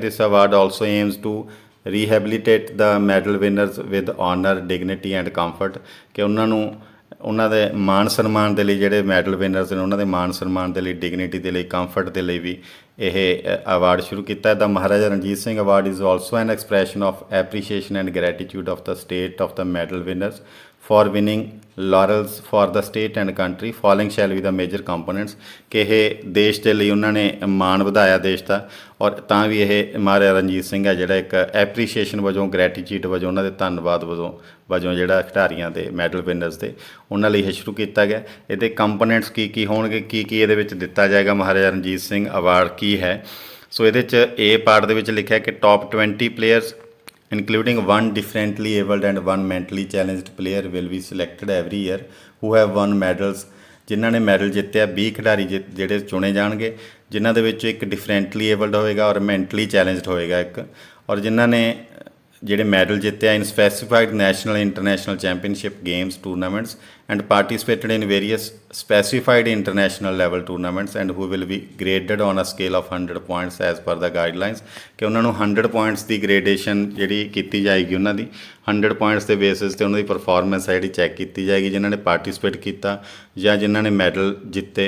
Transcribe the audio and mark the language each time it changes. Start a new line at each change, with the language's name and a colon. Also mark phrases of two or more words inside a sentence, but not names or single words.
English: this award also aims to rehabilitate the medal winners with honour, dignity and comfort,
Punjabi: ਕਿ ਉਹਨਾਂ ਨੂੰ ਉਹਨਾਂ ਦੇ ਮਾਣ ਸਨਮਾਨ ਦੇ ਲਈ, ਜਿਹੜੇ
English: medal winners
Punjabi: ਨੇ ਉਹਨਾਂ ਦੇ ਮਾਣ ਸਨਮਾਨ ਦੇ ਲਈ, ਡਿਗਨਿਟੀ ਦੇ ਲਈ, ਕੰਫਰਟ ਦੇ ਲਈ ਵੀ ਇਹ ਅਵਾਰਡ ਸ਼ੁਰੂ ਕੀਤਾ।
English: the Maharaja Ranjit Singh award is also an expression of appreciation and gratitude of the state of the medal winners for winning laurels for the state and country, following shall be the major components,
Punjabi: ਕਿ ਇਹ ਦੇਸ਼ ਦੇ ਲਈ ਉਹਨਾਂ ਨੇ ਮਾਣ ਵਧਾਇਆ ਦੇਸ਼ ਦਾ, ਔਰ ਤਾਂ ਵੀ ਇਹ ਮਹਾਰਾਜਾ ਰਣਜੀਤ ਸਿੰਘ ਹੈ ਜਿਹੜਾ ਇੱਕ ਐਪਰੀਸ਼ੀਏਸ਼ਨ ਵਜੋਂ, ਗ੍ਰੈਟੀਟਿਊਡ ਵਜੋਂ, ਉਹਨਾਂ ਦੇ ਧੰਨਵਾਦ ਵਜੋਂ ਜਿਹੜਾ ਖਿਡਾਰੀਆਂ ਦੇ
English: medal winners
Punjabi: ਦੇ ਉਹਨਾਂ ਲਈ ਇਹ ਸ਼ੁਰੂ ਕੀਤਾ ਗਿਆ। ਇਹਦੇ ਕੰਪੋਨੈਂਟਸ ਕੀ ਹੋਣਗੇ, ਕੀ ਇਹਦੇ ਵਿੱਚ ਦਿੱਤਾ ਜਾਏਗਾ, ਮਹਾਰਾਜਾ ਰਣਜੀਤ ਸਿੰਘ ਅਵਾਰਡ ਕੀ ਹੈ। ਸੋ ਇਹਦੇ 'ਚ A ਪਾਰਟ ਦੇ ਵਿੱਚ ਲਿਖਿਆ ਕਿ
English: top 20 players including one differently abled and one mentally challenged player will be selected every year who have won medals।
Punjabi: ਜਿਨ੍ਹਾਂ ਨੇ ਮੈਡਲ ਜਿੱਤਿਆ 20 ਖਿਡਾਰੀ ਜਿਹੜੇ ਚੁਣੇ ਜਾਣਗੇ, ਜਿਨ੍ਹਾਂ ਦੇ ਵਿੱਚ ਇੱਕ
English: differently abled
Punjabi: ਹੋਏਗਾ ਔਰ
English: mentally challenged
Punjabi: ਹੋਏਗਾ ਇੱਕ, ਔਰ ਜਿਨ੍ਹਾਂ ਨੇ ਜਿਹੜੇ ਮੈਡਲ ਜਿੱਤਿਆ
English: in specified national international championship games tournaments and participated in various specified international level tournaments and who will be graded on a scale of 100 points as per the guidelines,
Punjabi: ਕਿ ਉਹਨਾਂ ਨੂੰ 100 ਪੁਆਇੰਟਸ ਦੀ ਗ੍ਰੇਡੇਸ਼ਨ ਜਿਹੜੀ ਕੀਤੀ ਜਾਏਗੀ ਉਹਨਾਂ ਦੀ 100 ਪੁਆਇੰਟਸ ਦੇ ਬੇਸਿਸ 'ਤੇ ਉਹਨਾਂ ਦੀ ਪਰਫੋਰਮੈਂਸ ਹੈ ਜਿਹੜੀ ਚੈੱਕ ਕੀਤੀ ਜਾਏਗੀ, ਜਿਨ੍ਹਾਂ ਨੇ ਪਾਰਟੀਸਪੇਟ ਕੀਤਾ ਜਾਂ ਜਿਨ੍ਹਾਂ ਨੇ ਮੈਡਲ ਜਿੱਤੇ।